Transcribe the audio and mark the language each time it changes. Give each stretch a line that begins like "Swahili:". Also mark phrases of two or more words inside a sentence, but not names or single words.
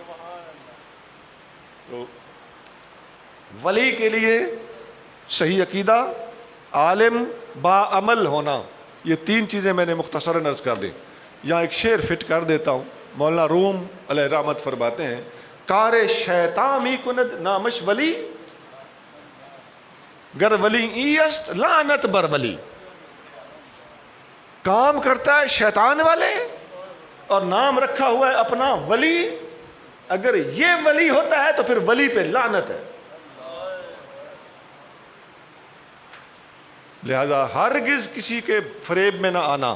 Urdu: تو ولی کے لیے صحیح عقیدہ، عالم، با عمل ہونا، یہ 3 چیزیں میں نے مختصراً عرض کر دی. یہاں ایک شعر فٹ کر دیتا ہوں. مولانا روم علیہ رحمت فرماتے ہیں،
Persian: کار شیطان می کند نامش ولی، گر ولی ایست لعنت بر ولی.
Urdu: کام کرتا ہے شیطان والے اور نام رکھا ہوا ہے اپنا ولی. اگر یہ ولی ہوتا ہے تو پھر ولی پہ لعنت ہے. لہذا ہرگز کسی کے فریب میں نہ آنا.